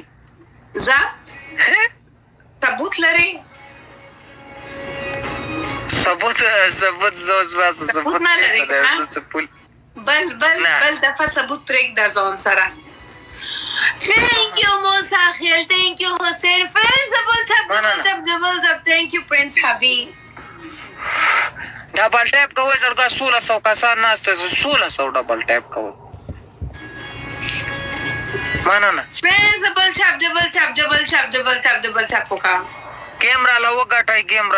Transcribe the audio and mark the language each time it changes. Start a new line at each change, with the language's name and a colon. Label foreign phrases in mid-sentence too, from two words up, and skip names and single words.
Pashto: زه ثبوت لري ثبوت ثبوت نه لري بل دفعه ثبوت پرېږده ځان سره
English: Thank you
Pashto: موسی خیل
English: thank you double tap. Thank you, Prince Habib. double tap
Marathi: का होय का 1600 का सा नाचतोय 1600
English: double tap
Marathi: का होय म्हणा ना
English: Prince double tap, double tap, double tap, double tap, double tap.
Marathi: कॅमेराला वगाट आहे कॅमेरा